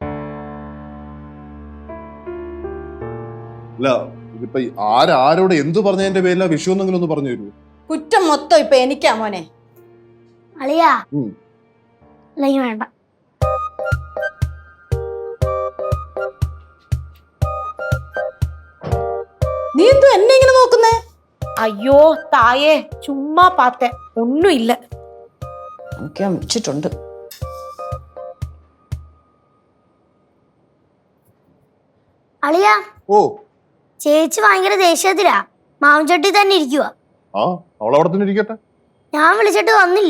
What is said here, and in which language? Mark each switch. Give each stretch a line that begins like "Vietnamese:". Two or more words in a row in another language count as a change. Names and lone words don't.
Malayalam: അല്ല, ഇതിപ്പോ ആരോട് എന്തു പറഞ്ഞതിന്റെ പേരില വിഷു എന്നെങ്കിലും ഒന്ന് പറഞ്ഞു തരൂ. കുറ്റം മൊത്തം ഇപ്പൊ എനിക്കാ മോനെ. അളിയാ, അല്ലെങ്കിൽ വേണ്ട. നീ എന്തോ എന്നെ ഇങ്ങനെ നോക്കുന്നേ?
Tamil: ஐயோ தாயே, சும்மா பார்த்தேன், ஒன்னும் இல்ல.
Malayalam: എനിക്ക് വെച്ചിട്ടുണ്ട്. അളിയാ, ഓ, ചേച്ചി ഭയങ്കര ദേഷ്യത്തിലാ. മാവൻചട്ടി തന്നെ ഇരിക്കുക. ആ അവളവിടെ തന്നെ ഇരിക്കട്ടെ. ഞാൻ വിളിച്ചിട്ട് വന്നില്ല.